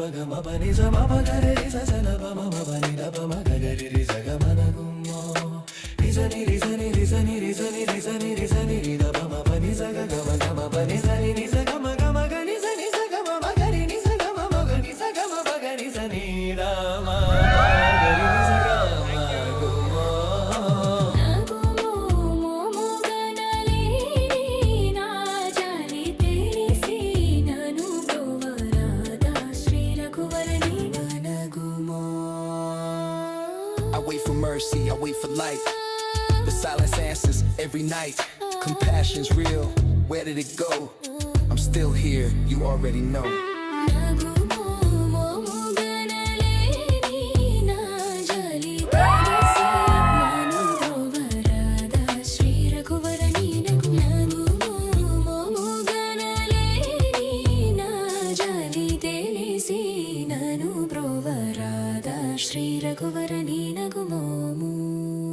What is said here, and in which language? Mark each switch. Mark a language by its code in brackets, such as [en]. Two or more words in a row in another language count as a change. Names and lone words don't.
[te] ನಿಸ ಮ ಪಗರೆ ರಿ ಸ ನ ಪ ಮ ಪ ನಿ ದ ಪ ಮಗರಿ ರಿ ಸ ಗಮನ ಗುಮೋ ನಿಸ ನಿ ರಿ ಸ ನಿ ರಿ ಸ ನಿ ರಿ ಸ ನಿ ರಿ ಸ ನಿ ರಿ ಸ ನಿ ರಿ ದ ಪ ಮ ಪ ನಿ ಸ ಗ ಮ ಪ ನಿ ಸ ನಿ ರಿ ಸ ಗ ಮ ಗ ನಿ ಸ ನಿ ಸ ಗ ಮ ಗರಿ ನಿ ಸ ಗ ಮ ನಿ ಸ ಗ ಮ ಗರಿ ಸ ನಿ ದ ಮ ಗರಿ ನಿ ಸ ಗ ಮ gu mo నగుమోము గనలేని నాజాలి తెలిసి నను బ్రోవరాద శ్రీ రఘువరనీ నగుమో [en] I wait for mercy, I wait for light. The silence answers every night. Compassion's real, where did it go? I'm still here, you already know. [te] నగుమోము గనలేని నాజాలి తెలిసి నను బ్రోవరాద శ్రీ రఘువరనీ నగుమోము గనలేని నాజాలి తెలిసి నను బ్రోవరాద శ్రీ రఘువరనీ నగుమోము